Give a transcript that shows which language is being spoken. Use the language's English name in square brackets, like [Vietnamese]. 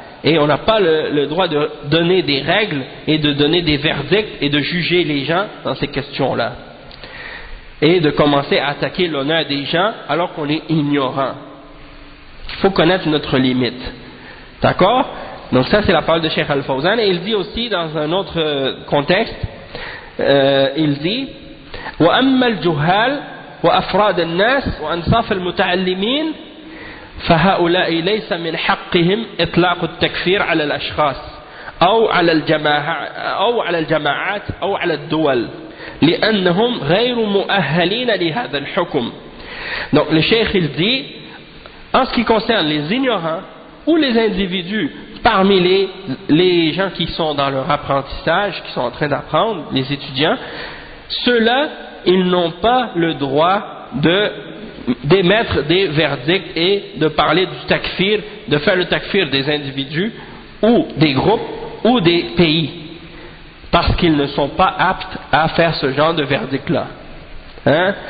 [French] Et on n'a pas le droit de donner des règles et de donner des verdicts et de juger les gens dans ces questions-là. Et de commencer à attaquer l'honneur des gens alors qu'on est ignorant. Il faut connaître notre limite. D'accord? Donc ça c'est la parole de Cheikh Al-Fawzan. Et il dit aussi dans un autre contexte, il dit [Arabic] وَأَمَّا الْجُهَّالِ وَأَفْرَادَ النَّاسِ وَأَنْصَافَ الْمُتَعَلِّمِينَ فهؤلاء ليس من حقهم إطلاق التكفير على الأشخاص أو على الجماعات أو على الدول لأنهم غير مؤهلين لهذا الحكم [French] Donc le cheikh il dit, en ce qui concerne les ignorants ou les individus parmi les gens qui sont dans leur apprentissage, qui sont en train d'apprendre, les étudiants, ceux-là, ils n'ont pas le droit d'émettre des verdicts et de parler du takfir, de faire le takfir des individus ou des groupes ou des pays, parce qu'ils ne sont pas aptes à faire ce genre de verdict-là. Hein?